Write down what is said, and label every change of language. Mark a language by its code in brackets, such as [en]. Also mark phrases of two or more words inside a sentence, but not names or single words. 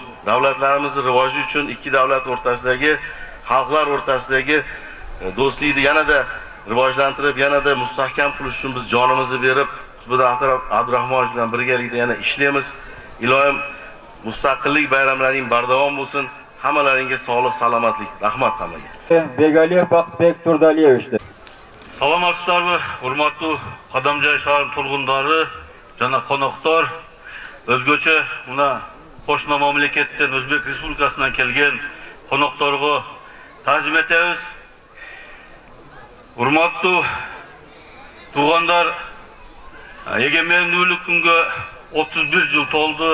[uz] Davlatlarimizning rivoji uchun ikki davlat o'rtasidagi, xalqlar o'rtasidagi do'stlikni yanada rivojlantirib, yanada mustahkam qilish uchun biz jonimizni berib, Qutbiddin Abdurahmonovich bilan birgalikda yana ishlaymiz. Ilohim mustaqillik bayramlaring bardavom bo'lsin. Hammalaringga sog'lik, salomatlik. Rahmat hammaga. Begaliyev Baqtbek Turdaliyevich. [ky] Саламатсыздарбы, урматтуу Кадамжай шаарынын тургундары жана коноктор, өзгөчө мына кошуна мамлекеттен Өзбек Республикасынан келген конокторго таазим этебиз. Урматтуу туугандар, эгемендүүлүк күнгө 31 жыл толду.